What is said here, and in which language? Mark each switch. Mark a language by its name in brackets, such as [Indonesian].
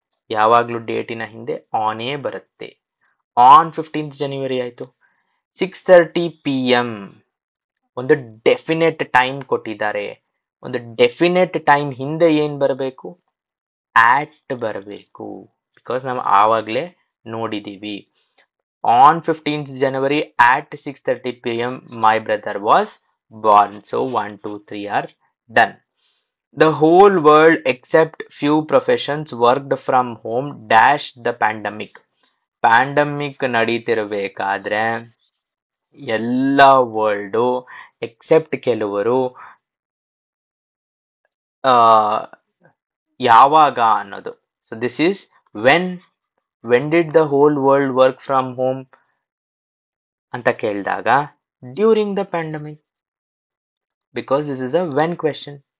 [Kannada] ಯಾವಾಗ್ಲೂ ಡೇಟಿನ ಹಿಂದೆ ಆನೇ ಬರುತ್ತೆ. ಆನ್ 15th ಜನವರಿ ಆಯ್ತು. 6:30 PM ಒಂದು ಡೆಫಿನೆಟ್ ಟೈಮ್ ಕೊಟ್ಟಿದ್ದಾರೆ. ಒಂದು ಡೆಫಿನೆಟ್ ಟೈಮ್ ಹಿಂದೆ ಏನ್ ಬರಬೇಕು, ಆಟ್ ಬರಬೇಕು. ಬಿಕಾಸ್ ನಾವು ಆವಾಗ್ಲೇ ನೋಡಿದೀವಿ. [English] On 15th January at 6:30 PM my brother was born. So 1, 2, 3 are done. The whole world except few professions worked from home dash the pandemic. [Kannada] Pandemic ನಡೀತಿರ್ಬೇಕಾದ್ರೆ ಎಲ್ಲ ವರ್ಲ್ಡು ಎಕ್ಸೆಪ್ಟ್ ಕೆಲವರು ಯಾವಾಗ ಅನ್ನೋದು. [English] So this is when. When did the whole world work from home [Kannada] ಅಂತ ಕೇಳಿದಾಗ [English] During the pandemic, because this is a when question.